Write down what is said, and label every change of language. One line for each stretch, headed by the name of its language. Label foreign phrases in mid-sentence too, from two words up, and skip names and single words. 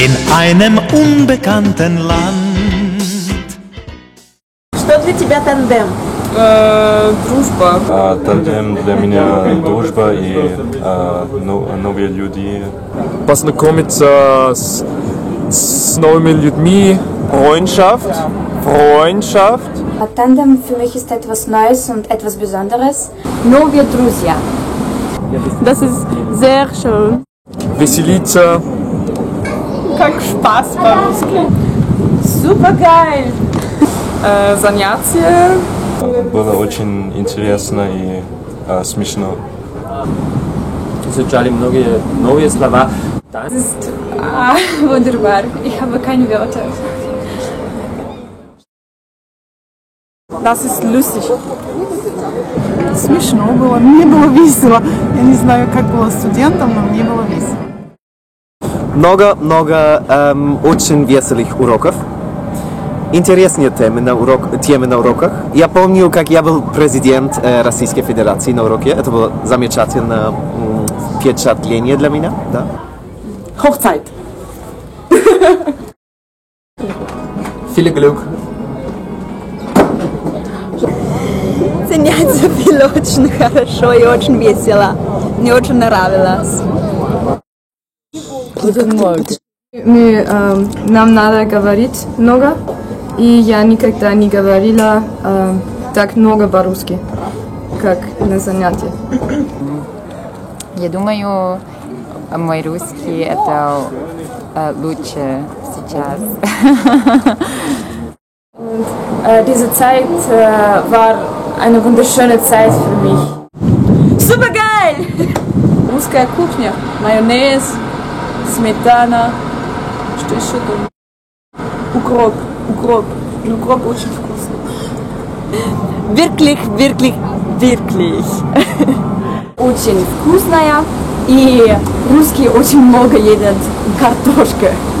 German: einem unbekannten Land.
Russian: Что для тебя тандем? Дружба. Тандем для меня дружба и новые люди. Познакомиться с новыми людьми.
German: Freundschaft. Tandem für mich ist etwas Neues und etwas Besonderes.
Russian: Новые друзья.
German: Das ist sehr schön.
Russian: Веселиться. Как Spaß по-русски.
German: Super geil.
Russian: Занятия. Было очень интересно и смешно. Изучали многие новые слова.
German: Das ist wunderbar. Ich habe keine Wörter. Das ist lustig.
Russian: Смешно было, мне было весело. Я не знаю, как было студентам, но мне было весело. Много очень веселых уроков. Интересные темы на уроках. Я помню, как я был президент Российской Федерации на уроке. Это было замечательное впечатление для меня. Да.
German: Hochzeit. Viel Glück.
Russian: Занятия были очень хорошо и очень весело. Мне очень нравилось. Нам надо говорить много, и я никогда не говорила так много по-русски, как на занятиях. Я думаю, мой русский это лучше сейчас.
German: Diese Zeit war eine wunderschöne Zeit für mich. Super geil!
Russian: Русская кухня. Майонез, сметана. Что еще там? Укроп. Укроп очень вкусный.
German: Wirklich.
Russian: Очень вкусная, и русские очень много едят картошка.